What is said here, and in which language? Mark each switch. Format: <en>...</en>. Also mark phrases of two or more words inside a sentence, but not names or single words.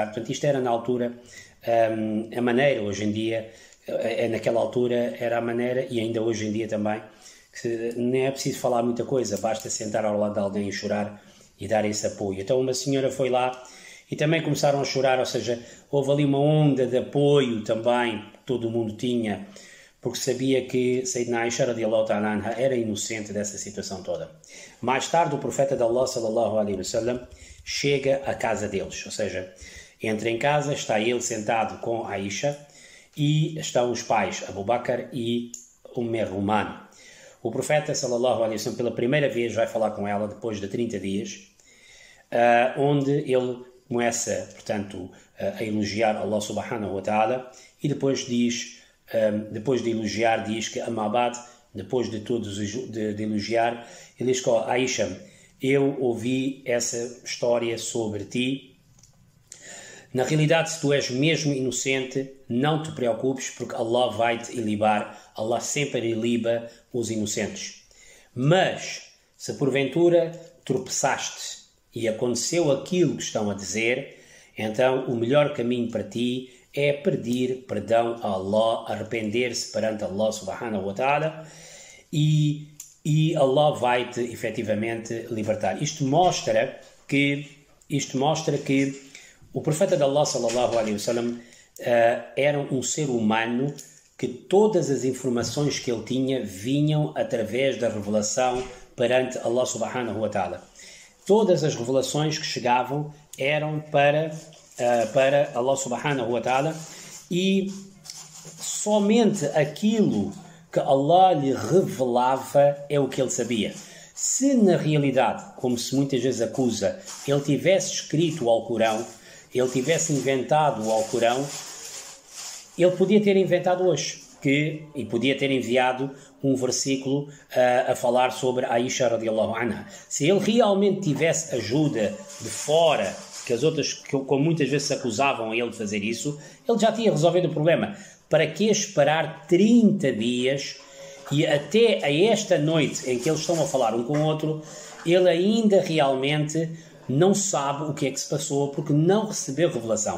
<pt>Portanto, isto era na altura, a maneira hoje em dia, naquela altura era a maneira, e ainda hoje em dia também, que nem é preciso falar muita coisa, basta sentar ao lado de alguém e chorar e dar esse apoio. Então uma senhora foi lá e também começaram a chorar, ou seja, houve ali uma onda de apoio também que todo o mundo tinha, porque sabia que Sayyidina Aisha</pt> <ar>رضي الله تعالى عنها</ar> <pt>era inocente dessa situação toda. Mais tarde o profeta de Allah</pt> <ar>صلى الله عليه وسلم</ar> <pt>chega à casa deles, ou seja, entra em casa, está ele sentado com Aisha e estão os pais Abu Bakr e Ruman. O profeta</pt> <ar>صلى الله عليه وسلم</ar> <pt>pela primeira vez vai falar com ela depois de 30 dias, onde ele começa, portanto, a elogiar Allah</pt> <ar>سبحانه وتعالى</ar> <pt>e depois diz, depois de elogiar, diz que Amabad, depois de todos de elogiar, ele diz que Aisha, eu ouvi essa história sobre ti. Na realidade, se tu és mesmo inocente, não te preocupes, porque Allah vai te ilibar. Allah sempre iliba os inocentes. Mas, se porventura tropeçaste e aconteceu aquilo que estão a dizer, então o melhor caminho para ti é pedir perdão a Allah, arrepender-se perante Allah</pt> <ar>سبحانه وتعالى</ar> <pt>e Allah vai-te efetivamente libertar. Isto mostra que o profeta de Allah</pt> <ar>صلى الله عليه وسلم</ar> <pt>era um ser humano que todas as informações que ele tinha vinham através da revelação perante Allah</pt> <ar>سبحانه وتعالى.</ar> <pt>Todas as revelações que chegavam eram para Allah</pt> <ar>سبحانه وتعالى</ar> <pt>e somente aquilo que Allah lhe revelava é o que ele sabia. Se na realidade, como se muitas vezes acusa, ele tivesse escrito o Alcorão, ele tivesse inventado o Alcorão, ele podia ter inventado hoje, e podia ter enviado um versículo a falar sobre Aisha</pt> <ar>رضي الله عنها.</ar> <pt>Se ele realmente tivesse ajuda de fora, que as outras, como muitas vezes se acusavam a ele de fazer isso, ele já tinha resolvido o problema. Para que esperar 30 dias e até a esta noite em que eles estão a falar um com o outro, ele ainda realmente não sabe o que é que se passou porque não recebeu revelação.</pt>